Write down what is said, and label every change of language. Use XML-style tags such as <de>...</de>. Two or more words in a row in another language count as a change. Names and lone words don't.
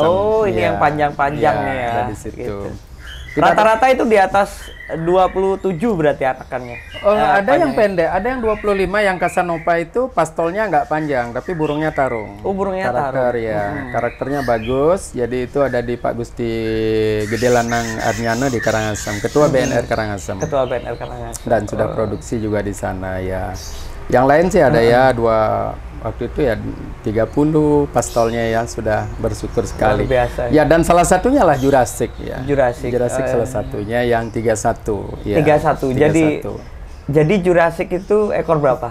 <id>Oh, ini yang panjang-panjang ya. Ada di situ. Gitu. Rata-rata itu di atas 27 berarti anakannya. Ada yang pendek, ada yang 25. Yang Casanova itu pastolnya nggak panjang, tapi burungnya tarung. Oh, burungnya tarung. Ya, karakternya bagus. Jadi itu ada di Pak Gusti Gede Lanangatnyana di Karangasem, Ketua BNR Karangasem. Ketua BNR Karangasem. Dan sudah produksi juga di sana ya. Yang lain sih ada ya waktu itu ya 30 pastolnya ya, sudah bersyukur sekali. Luar biasa. Ya, dan salah satunya lah Jurassic ya. Jurassic salah satunya yang 31 ya. 31. Jadi Jurassic itu ekor berapa?</id>